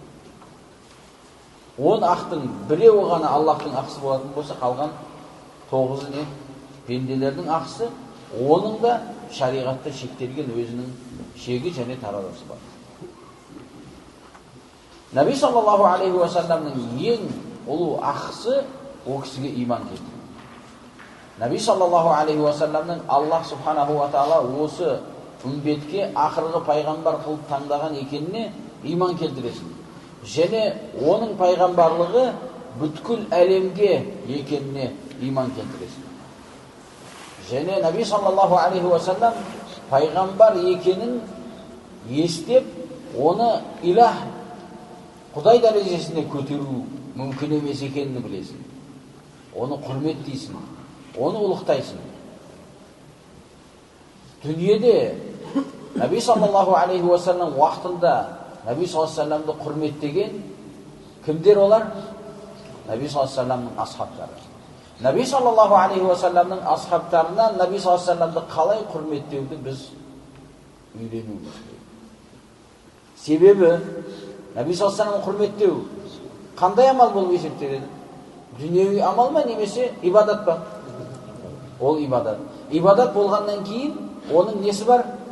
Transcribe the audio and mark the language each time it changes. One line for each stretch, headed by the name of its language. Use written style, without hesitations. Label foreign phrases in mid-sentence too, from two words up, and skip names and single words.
Kazakh: 10 ақтың біреуі ғана Аллахтың ақысы болатын болса, қалған 9-ы не? Пенделердің ақысы. Оның да шариғатта шектелген өзінің шегі және таразысы бар. Наби
Arabic: صلى الله عليه وسلم
Kazakh: ең ұлы ақысы о кісіге иман келтіру. Наби
Arabic: صلى الله عليه وسلم
Kazakh: Аллах
Arabic: سبحانه وتعالى
Kazakh: осы үмбетке ақырғы пайғамбар қылып таңдаған екеніне иман келтіресің. Және оның пайғамбарлығы бүткіл әлемге екеніне иман келтіресің. Және Наби
Arabic: صلى الله عليه وسلم
Kazakh: пайғамбар екенін естеп, оны илах, Құдай дәрежесіне көтеру мүмкін емес екенін білесің. Оны құрметтейсің, оны ұлықтайсың. Дүниеде Наби
Arabic: صلى الله عليه وسلم
Kazakh: уақытында Наби
Arabic: صلى الله عليه وسلم
Kazakh: құрметтеген кімдер олар? Наби
Arabic: صلى الله عليه وسلم
Kazakh: асхабтары. Наби
Arabic: صلى الله عليه وسلم
Kazakh: асхабтарынан Наби
Arabic: صلى الله عليه وسلم
Kazakh: қалай құрметтеуді біз үйренуіміз керек. Себебі Наби
Arabic: صلى الله عليه وسلم
Kazakh: құрметтеу қандай амал болып есептеледі? Дүниеви амал ма, немесе ибадат па? Ол ибадат. Ибадат болғаннан кейін оның несі бар?